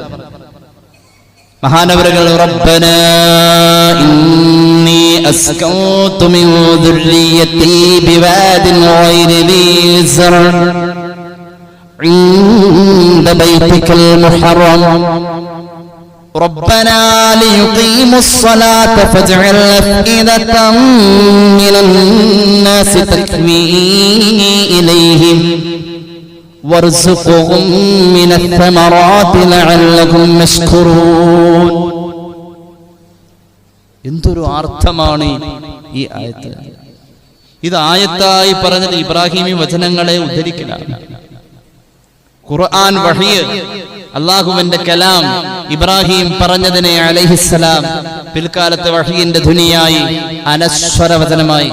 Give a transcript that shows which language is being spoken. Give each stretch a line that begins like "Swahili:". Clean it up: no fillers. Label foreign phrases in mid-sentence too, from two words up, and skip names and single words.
Arabic: മഹാനവറുകൾ ربنا إني أسكنت من ذريتي بواد غير ذي زرع عند بيتك المحرم ربنا ليقيموا الصلاة فاجعل أفئدة من الناس تهوي إليهم وارزقهم من الثمرات لعلهم يشكرون.
Malayalam: എന്തൊരു അർത്ഥമാണ് ഈ ആയത്ത്. ഇത് ആയത്തായി പറഞ്ഞത് ഇബ്രാഹിമി വചനങ്ങളെ ഉദ്ധരിക്കലാണ്. ഖുർആൻ വഹി, അല്ലാഹുവിന്റെ കലാം ഇബ്രാഹിം പറഞ്ഞതിനെ അലൈഹിസ്സലാം പിൽക്കാലത്ത് വഹീന്റെ ധ്വനിയായി അനശ്വര വചനമായി.